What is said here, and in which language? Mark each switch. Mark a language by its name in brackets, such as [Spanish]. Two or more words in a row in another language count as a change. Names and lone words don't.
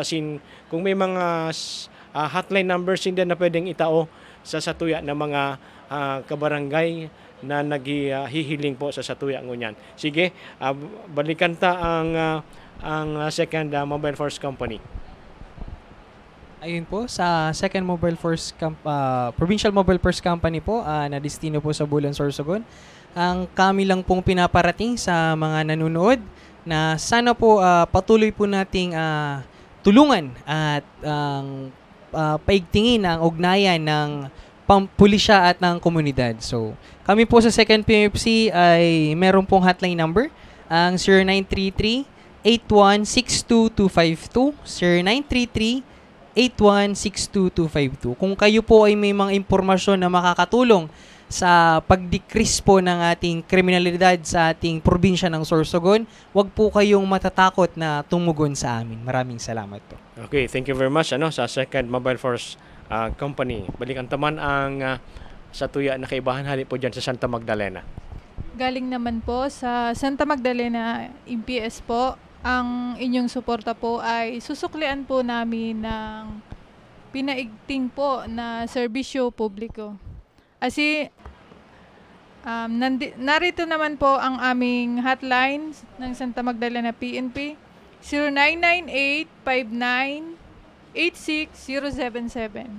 [Bikol] Asin, kung may mga hotline numbers hindi na pwedeng itao sa satuya ng mga kabarangay na naghihiling po sa satuya ngunyan. Sige, balikan ta ang second Mobile Force Company. [Filipino] Ayun po, sa second Provincial Mobile Force Company po, na destino po sa Bulan, Sorsogon. Ang kami lang pong pinaparating sa mga nanonood na sana po patuloy po nating tulungan at paigtingin ang ugnayan ng pulisya at ng komunidad. So, kami po sa second PMFC ay meron pong hotline number, ang 0933-8162252, 0933-8162252. Kung kayo po ay may mga impormasyon na makakatulong sa pag-decrease po ng ating kriminalidad sa ating probinsya ng Sorsogon, wag po kayong matatakot na tumugon sa amin. Maraming salamat po. Okay, [English] thank you very much [Filipino] sa second Mobile Force Company. [Bikol] Balikan taman ang satuya na kaibahan hali po dyan sa Santa Magdalena. [Filipino] Galing naman po sa Santa Magdalena MPS po. Ang inyong suporta po ay susuklian po namin ng pinaigting po na serbisyo publiko. Kasi narito naman po ang aming hotline ng Santa Magdalena PNP, 0998-59-86077.